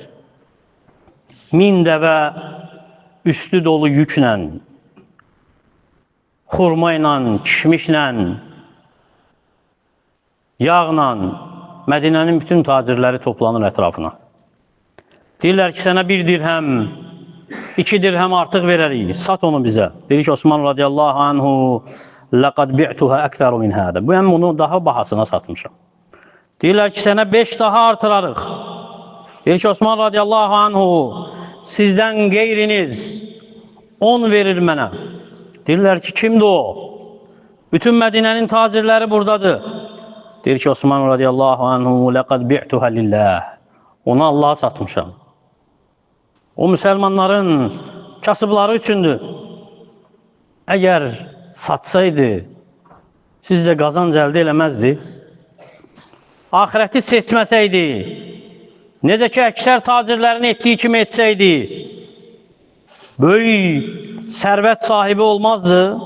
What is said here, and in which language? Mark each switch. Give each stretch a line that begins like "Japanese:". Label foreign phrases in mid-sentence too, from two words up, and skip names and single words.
Azerbaijani: 1000 dəvə üstü dolu yüklə, xurma ilə, kişmişlə, yağla Mədinənin bütün tacirləri toplanır ətrafına. Deyirlər ki, sənə 1 dirhəm, 2 dirhəm artıq verərik, sat onu bizə. Deyir ki, Osman
Arabic: رضي الله عنه, لَقَدْ بِعْتُهَا أَكْثَرُ مِنْ هَذَا.
Azerbaijani: Bu, mən bunu daha bahasına satmışam. Deyirlər ki, sənə 5 daha artırarıq. Deyir ki, Osman
Arabic: رضي الله عنه,
Azerbaijani: sizdən qeyriniz 10 verir mənə. Deyirlər ki, kimdir o? Bütün Mədinənin tacirləri buradadır. Deyir ki, Osman
Arabic: رضي الله عنه, لَقَدْ بِعْتُهَا لِلّٰهِ.
Azerbaijani: Onu Allah'a satmışam. O, müsəlmanların kasıbları üçündür. Əgər satsaydı, sizcə qazanc əldə eləməzdi. Axirəti seçməsəydi, necə ki, əksər tacirlərin etdiyi kimi etsəydi, böyük sərvət sahibi olmazdı.